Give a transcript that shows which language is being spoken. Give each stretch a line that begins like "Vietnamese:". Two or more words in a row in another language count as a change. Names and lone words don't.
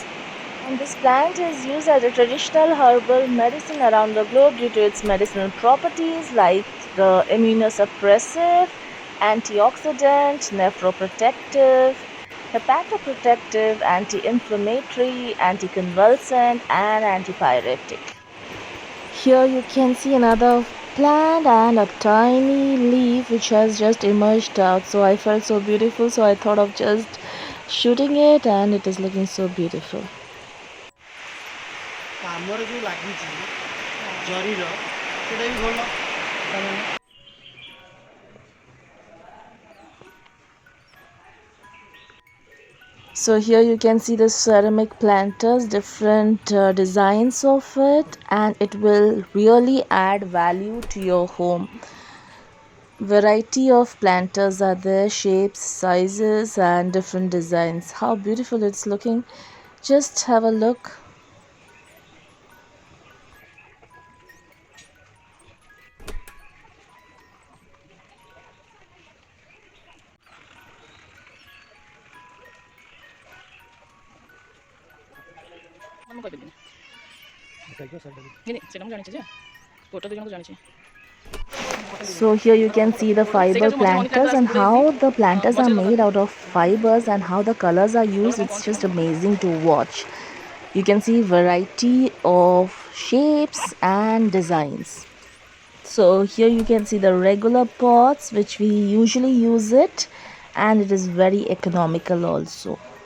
English: And this plant is used as a traditional herbal medicine around the globe due to its medicinal properties like the immunosuppressive, antioxidant, nephroprotective, hepatoprotective, anti-inflammatory, anticonvulsant, and antipyretic. Here you can see another plant and a tiny leaf which has just emerged out. So I felt so beautiful, so I thought of just shooting it, and it is looking so beautiful.
Odia: ଆମର ଯେଉଁ ଲାଗିଛି ଜରିର ସେଇଟା ବି ଭଲ ତାମାନେ
English: So here you can see the ceramic planters, different designs of it, and it will really add value to your home. Variety of planters are there, shapes, sizes, and different designs. How beautiful it's looking. Just have a look.
Odia: ମୁଁ କହିପାରିବିନି ନାଇଁ ସେଇଟା ମୁଁ ଜାଣିଛି ଯେ ଫଟୋ ଦୁଇ ଜଣଙ୍କୁ ଜାଣିଛି
English: So here you can see the fiber planters and how the planters are made out of fibers and how the colors are used. It's just amazing to watch. You can see variety of shapes and designs. So here you can see the regular pots which we usually use it, and it is very economical also.